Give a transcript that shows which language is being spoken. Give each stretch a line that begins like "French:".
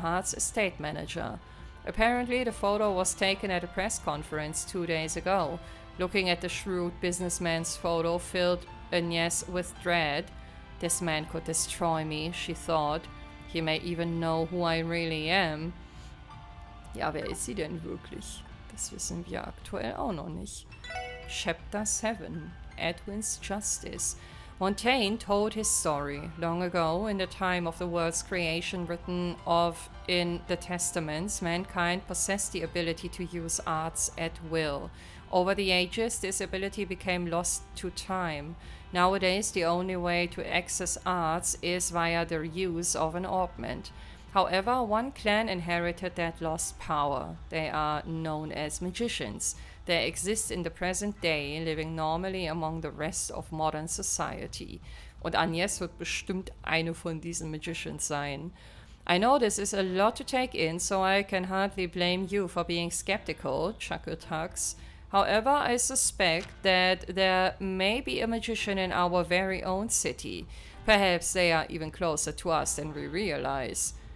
English: Hart's estate manager. Apparently, the photo was taken at a press conference 2 days ago. Looking at the shrewd businessman's photo filled Agnès with dread. This man could destroy me, she thought. He may even know who I really am.
German: Ja, wer ist sie denn wirklich? Das wissen wir aktuell auch noch nicht.
English: Chapter 7. Edwin's Justice. Montaigne told his story. Long ago, in the time of the world's creation written of in the Testaments, mankind possessed the ability to use arts at will. Over the ages, this ability became lost to time. Nowadays, the only way to access arts is via the use of an augment. However, one clan inherited that lost power. They are known as magicians. They exist in the present day, living normally among the rest of modern society.
German: Und Agnès wird bestimmt eine von diesen Magicians sein.
English: I know this is a lot to take in, so I can hardly blame you for being skeptical, chuckled Hux. However, I suspect that there may be a magician in our very own city. Perhaps they are even closer to us than we realize.